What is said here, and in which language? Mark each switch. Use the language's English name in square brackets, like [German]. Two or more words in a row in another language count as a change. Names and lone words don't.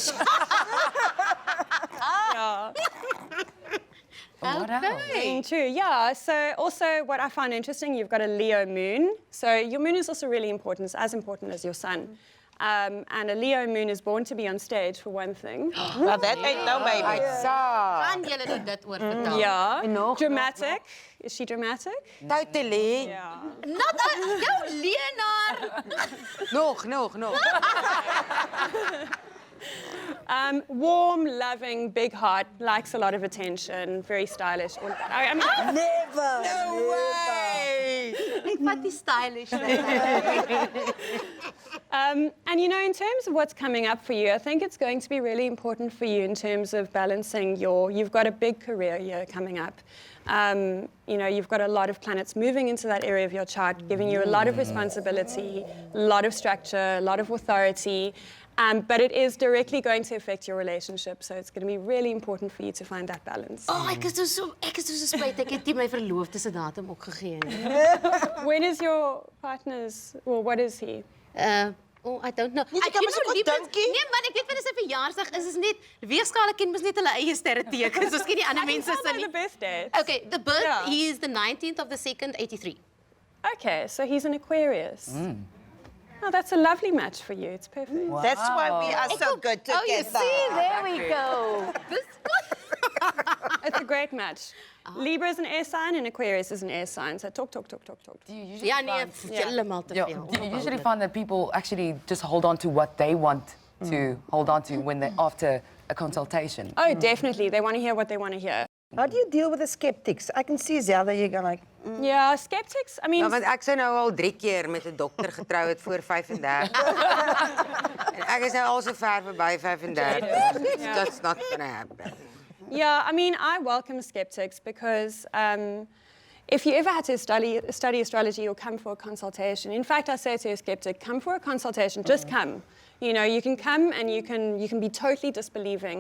[English] Okay. True, yeah. So also what I find interesting, you've got a Leo moon. So your moon is also really important. It's as important as your sun. And a Leo moon is born to be on stage, for one thing. Well, that ain't no baby. [Afrikaans] Gaan julle nie dit oor vertel? [English] Yeah. Dramatic. Is she dramatic? Totally. Yeah. [Afrikaans] Not jou leenaar. Nog. [English] Warm, loving, big heart, likes a lot of attention, very stylish. I mean, Never. No way. [Afrikaans] Ek vat die stylish. [English] and you know, in terms of what's coming up for you, I think it's going to be really important for you in terms of balancing you've got a big career year coming up. You know, you've got a lot of planets moving into that area of your chart, giving you a lot of responsibility, a lot of structure, a lot of authority. But it is directly going to affect your relationship, so it's going to be really important for you to find that balance. [Afrikaans] Oh, ek is so spyt ek het nie my verloofde se datum ook gegee nie. [English] When is your partner's, well, what is he? Oh, I don't know. [Afrikaans] Jy kan mos ook dinkie. Nee, man, ek weet wanneer sy verjaarsdag is net weegskale ken mos net hulle eie sterretekens. Ons ken nie ander mense se [English] The [Afrikaans] nie. [English] birthday. Okay, the birth Yeah. he is the 19th of the 2nd, 83. Okay, so he's an Aquarius. Oh, that's a lovely match for you. It's perfect. That's why we are so good together. Oh, you see, there we go. It's a great match. Libra is an air sign and Aquarius is an air sign. So talk. Do you usually [Afrikaans] Ja nee, [English] find, [Afrikaans] heeltemal te veel. [English] do you usually find that people actually just hold on to what they want to hold on to when they're after a consultation? Oh, definitely. They want to hear what they want to hear. How do you deal with the skeptics? I can see Zelda, you're going like, Yeah, skeptics. I mean, [Afrikaans] Ja, want ek sou nou al 3 keer met 'n dokter getrou het voor 35. En ek is nou al so ver verby 35. [English] That's not gonna happen. yeah, I mean, I welcome skeptics because if you ever had to study astrology or come for a consultation, in fact, I say to a skeptic, come for a consultation, just come. You know, you can come and you can be totally disbelieving.